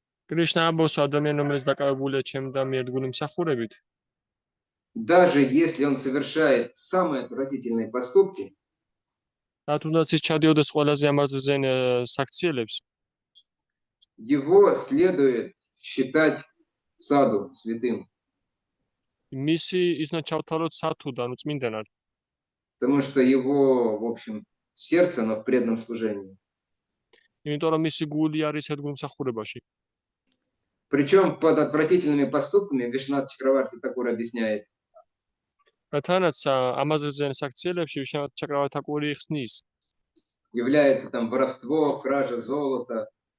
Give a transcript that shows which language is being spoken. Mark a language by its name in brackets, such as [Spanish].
[Georgian] კრიშნა ამბობს ადამიანი რომელიც დაკავებულია ჩემთან მიერთგული მსახურებით, [Russian] даже если он совершает самые отвратительные поступки, [Georgian] რა თუნდაც ის ჩადიოდეს ყველაზე ამაზრზენ საქციელებს, [Russian] его следует считать саду, святым. [Georgian] მისი ის უნდა ჩავთვალოთ სათუდან, წმინდანად. [Russian] Потому что его, в общем, сердце, оно в преданном служении. [Georgian] იმიტომ რომ მისი გული არის ერთგულ მსახურებაში. [Russian] Причем под отвратительными поступками Вишванат Чакраварти Такур объясняет. [Georgian] თანაც ამაზრზენ საქციელებში ვიშванат ჩაკრავარტი თაკური ხსნის. [Russian] Является там воровство, кража золота,